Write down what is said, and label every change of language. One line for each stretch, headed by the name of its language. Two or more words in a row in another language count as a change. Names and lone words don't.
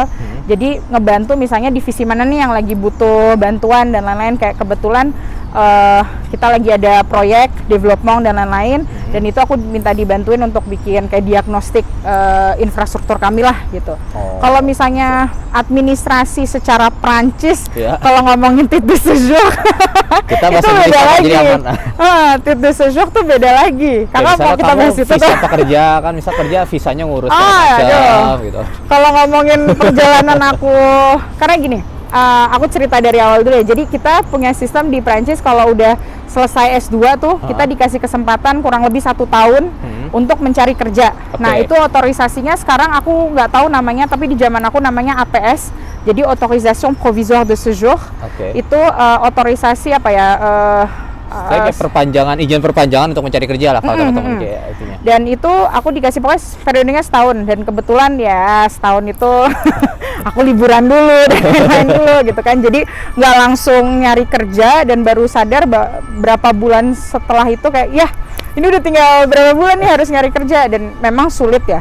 Indonesian: Jadi ngebantu misalnya divisi mana nih yang lagi butuh bantuan dan lain-lain, kayak kebetulan kita lagi ada proyek development dan lain-lain, dan itu aku minta dibantuin untuk bikin kayak diagnostik infrastruktur kami lah gitu. Kalau misalnya administrasi secara Prancis, kalau ngomongin
French: titre de séjour
Indonesian: itu beda lagi.
French: Titre de séjour
Indonesian: tuh beda lagi. Karena kalau kita bahas itu visa pekerja kan, misal kerja visanya ngurus gitu. Kalau ngomongin perjalanan aku, karena gini, aku cerita dari awal dulu ya. Jadi kita punya sistem di Prancis, kalau udah selesai S2 tuh kita dikasih kesempatan kurang lebih 1 tahun untuk mencari kerja. Nah itu otorisasinya sekarang aku nggak tahu namanya, tapi di zaman aku namanya APS.
French: Jadi autorisation provisoire de séjour.
Indonesian: Itu otorisasi apa ya? Kayak izin perpanjangan untuk mencari kerja lah kalau teman-teman itunya. Dan itu aku dikasih pokoknya periodenya setahun, dan kebetulan ya setahun itu aku liburan dulu dan lain-lain dulu gitu kan. Jadi nggak langsung nyari kerja, dan baru sadar berapa bulan setelah itu kayak ya ini udah tinggal berapa bulan nih harus nyari kerja, dan memang sulit ya.